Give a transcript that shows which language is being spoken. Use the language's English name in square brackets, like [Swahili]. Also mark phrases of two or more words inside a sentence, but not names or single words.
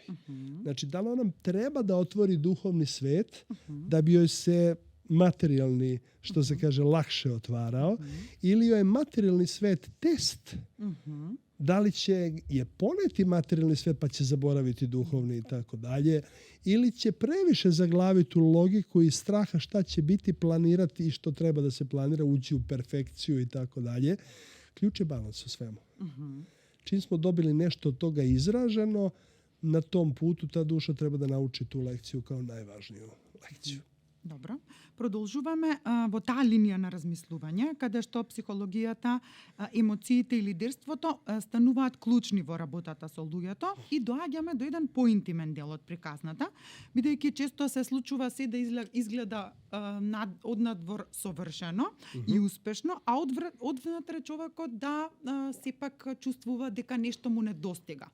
[Serbian] Znači, da li ona treba da otvori duhovni svet da bi joj se materijalni, što se kaže, lakše otvarao, ili joj je materijalni svet test, da li će je poneti materijalni svet pa će zaboraviti duhovni i tako dalje, ili će previše zaglaviti u logiku i straha šta će biti, planirati i što treba da se planira, ući u perfekciju i tako dalje. Ključ je balans u svemu. Čim smo dobili nešto od toga izraženo, na tom putu ta duša treba da nauči tu lekciju kao najvažniju lekciju. [Macedonian] Добро. Продолжуваме во таа линија на размислување, каде што психологијата, емоциите и лидерството стануваат клучни во работата со луѓето и доаѓаме до еден поинтимен дел од приказната, бидејќи често се случува се да изгледа однадвор совршено и успешно, а одвнатре човекот да сепак чувствува дека нешто му недостига.